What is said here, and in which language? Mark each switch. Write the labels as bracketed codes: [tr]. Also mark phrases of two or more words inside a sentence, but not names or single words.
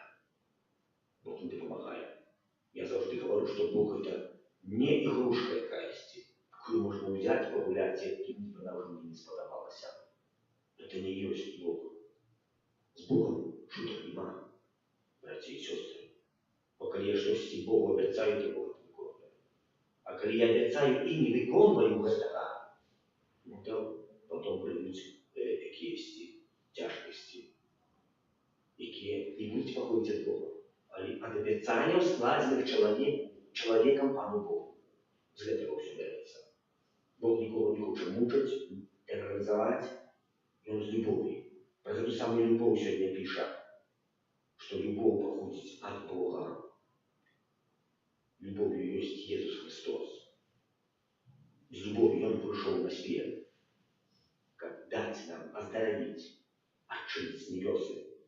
[ru] Бог не помогает. Я завжди говорю, что Бог это не игрушка якась, какую можно взять, погулять, и она уже мне не сподобалась. Это не есть Бог. С Богом шуток нема, братья и сестры. [uk] Бо коли я щось Богу обіцяю, то Бог не виконує. А коли я обіцяю і не виконую этого, ну то потом прийдуть якісь тяжкості, які не будуть походити від Бога. Але від обіцяння, складених чоловіком Пану Богу. З этого все береться. Бог нікого не хоче мучити, тероризувати, і він з любов'ю. [ru] Про эту самую любовь сегодня пишет, что любовь походит от Бога. Любовью есть Иисус Христос. С любовью Он пришел на свет, как дать нам оздоровить, отшить с небесы.